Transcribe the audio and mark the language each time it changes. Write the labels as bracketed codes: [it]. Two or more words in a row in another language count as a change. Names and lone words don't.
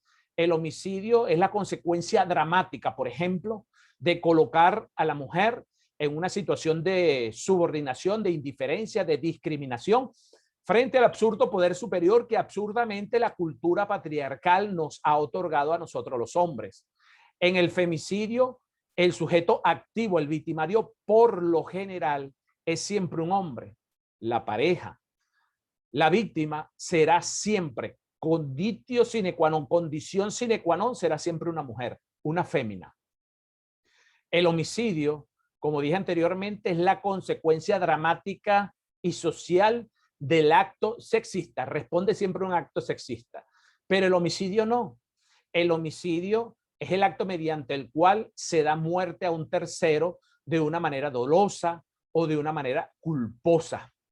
[es] El homicidio es la consecuencia dramática, por ejemplo, de colocar a la mujer en una situación de subordinación, de indiferencia, de discriminación, frente al absurdo poder superior que absurdamente la cultura patriarcal nos ha otorgado a nosotros los hombres. En el femicidio, el sujeto activo, el victimario, por lo general, es siempre un hombre, la pareja. La víctima será siempre, [la] conditio sine qua non, condición sine qua non, [es] será siempre una mujer, una fémina. El homicidio, como dije anteriormente, es la consecuencia dramática y social del acto sexista. Responde siempre a un acto sexista. Pero el homicidio no. El homicidio es el acto mediante el cual se da muerte a un tercero de una manera dolosa o de una manera culposa.